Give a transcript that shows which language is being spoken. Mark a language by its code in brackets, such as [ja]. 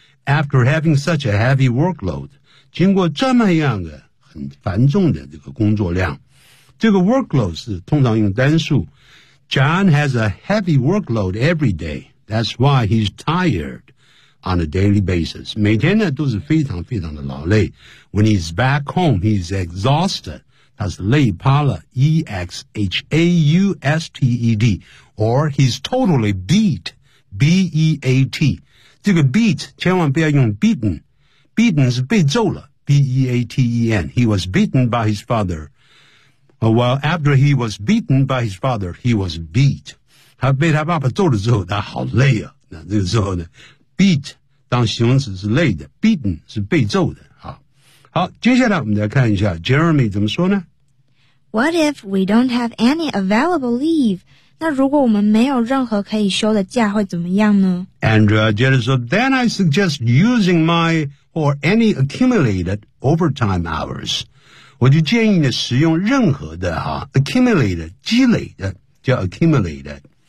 [en] After having such a heavy workload, [zh] 经过这么样的很繁重的这个工作量，这个 workload 是通常用单数， [en] John has a heavy workload every day. That's why he's tired on a daily basis. [zh] 每天呢都是非常非常的劳累。 [en] When he's back home, he's exhausted. [zh] 他是累趴了 [en] E-X-H-A-U-S-T-E-D. Or he's totally beat, B-E-A-T. [zh] 这个 beat, 千万不要用 beaten. Beaten 是被揍了 B-E-A-T-E-N. [en] He was beaten by his father. Well, after he was beaten by his father, he was beat. [zh] 他被他爸爸揍了之后，他好累啊。那这个时候呢 ,beat, 当形容词是累的 ,beaten 是被揍的。好。好，接下来我们来看一下 Jeremy 怎么说呢 [en] ?What if we don't have any available leave? [zh] 那如果我们没有任何可以休的假会怎么样呢 [en] ?Andrea Jeremy 说 ,then I suggest using my or any accumulated overtime hours. [zh] 我就建议你使用任何的啊 ,accumulated, 积累的叫 accumulated。